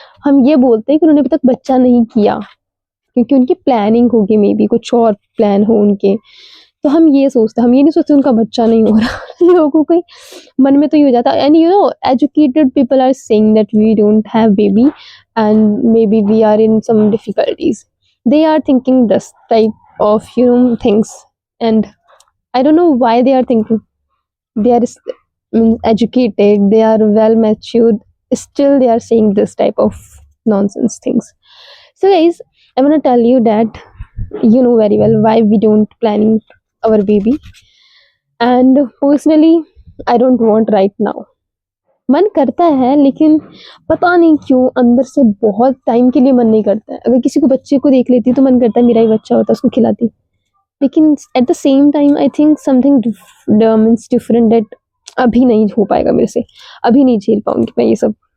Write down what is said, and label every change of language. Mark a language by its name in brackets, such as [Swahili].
[Hindi] हम ये बोलते हैं कि उन्होंने अभी तक बच्चा नहीं किया, क्योंकि उनकी प्लानिंग होगी, [English] maybe [Hindi] कुछ और प्लान हो उनके। तो हम ये सोचते हैं, हम ये नहीं सोचते उनका बच्चा नहीं हो रहा। लोगों के मन में तो ये हो जाता है, [English] And you know educated people are saying that we don't have baby and maybe we are in some difficulties. They are thinking this type of things, and I don't know why they are thinking. They are educated, they are well matured, still they are saying this type of nonsense things. So guys, I want to tell you that you know very well why we don't planning our baby, and personally I don't want right now. [Hindi] मन करता है, लेकिन पता नहीं क्यों अंदर से बहुत टाइम के लिए मन नहीं करता है। अगर किसी को बच्चे को देख लेती तो मन करता है मेरा ही बच्चा होता, उसको खिलाती। लेकिन [English] at the same time I think something means different, that [Hindi] अभी नहीं हो पाएगा मेरे से, अभी नहीं झेल पाऊंगी मैं ये सब।